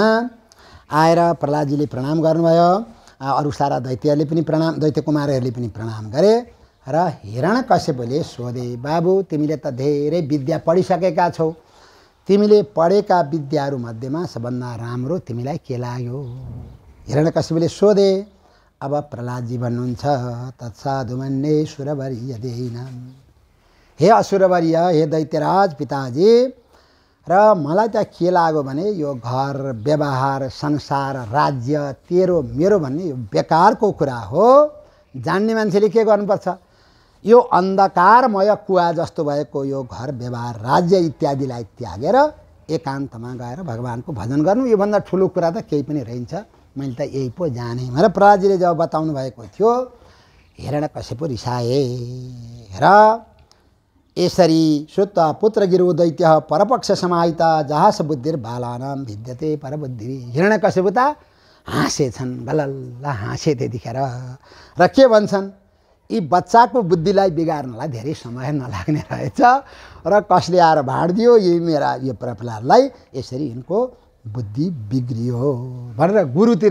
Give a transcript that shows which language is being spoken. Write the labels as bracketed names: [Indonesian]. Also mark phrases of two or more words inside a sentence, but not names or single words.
[Nepali] आएर प्रहलादजीले प्रणाम गर्नुभयो, अरू सारा दैत्यहरूले पनि प्रणाम, दैत्य कुमारहरूले पनि प्रणाम गरे। र हिरण्यकश्यपले सोधे, बाबु तिमीले त धेरै विद्या पढिसकेका छौ, तिमीले पढेका विद्याहरू मध्येमा सबभन्दा राम्रो तिमीलाई के लाग्यो? हिरण्यकश्यपले सोधे। अब प्रहलादजी भन्नुहुन्छ, [Sanskrit] तत्साधुमन्ये सुरवर्य देहिनाम, [Nepali] हे असुरवर्य, हे दैत्यराज पिताजी, र मलाई त के लाग्यो भने यो घर व्यवहार संसार राज्य तेरो मेरो भन्ने यो बेकारको कुरा हो। जान्ने मान्छेले के गर्नुपर्छ, यो अन्धकारमय कुवा जस्तो भएको यो घर व्यवहार राज्य इत्यादिलाई त्यागेर एकान्तमा गएर भगवानको भजन गर्नु, योभन्दा ठुलो कुरा त केही पनि रहन्छ। मैले त यही पो जाने भनेर प्रहलादजीले जब बताउनु भएको थियो, हिरण्यकश्यप रिसाए। [Sanskrit] र यसरी श्रुत्वा पुत्र गिरो दैत्य परपक्ष समाहित जहास बुद्धिर बालानाम भिद्यते परबुद्धि। [Nepali] हिरण्यकश्यप त हाँसेछन्, बलल्ल हाँसे त्यतिखेर। र के भन्छन्, यी बच्चाको बुद्धिलाई बिगार्नलाई धेरै समय नलाग्ने रहेछ र कसले आएर भाँडिदियो यही मेरा यो प्रहलादलाई, यसरी यिनको बुद्धि बिग्रियो भनेर गुरुतिर।